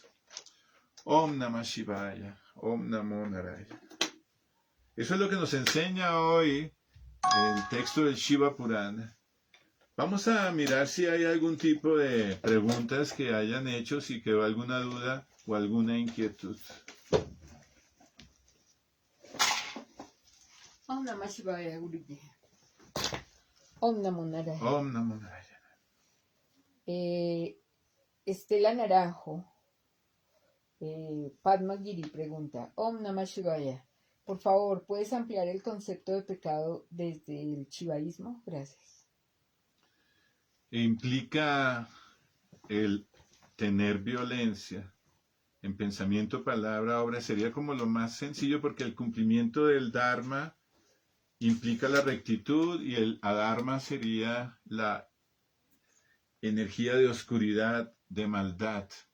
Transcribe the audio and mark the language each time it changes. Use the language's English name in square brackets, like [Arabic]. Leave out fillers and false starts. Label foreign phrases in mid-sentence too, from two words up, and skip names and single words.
[Sanskrit] Om Namah Shivaya, Om Namo Narayana. [Spanish] Eso es lo que nos enseña hoy el texto del Shiva Purana. Vamos a mirar si hay algún tipo de preguntas que hayan hecho, si quedó alguna duda o alguna inquietud. [Sanskrit] Om Namah Shivaya, Guruji. Om Namo Narayana. Om Namo Narayana. [Spanish] Estela Naranjo, Padma Giri pregunta, [Sanskrit] Om Namah Shivaya, [Spanish] por favor, ¿puedes ampliar el concepto de pecado desde el shivaísmo? Gracias. Implica el tener violencia en pensamiento, palabra, obra. Sería como lo más sencillo, porque el cumplimiento del Dharma implica la rectitud y el adharma sería la energía de oscuridad, de maldad.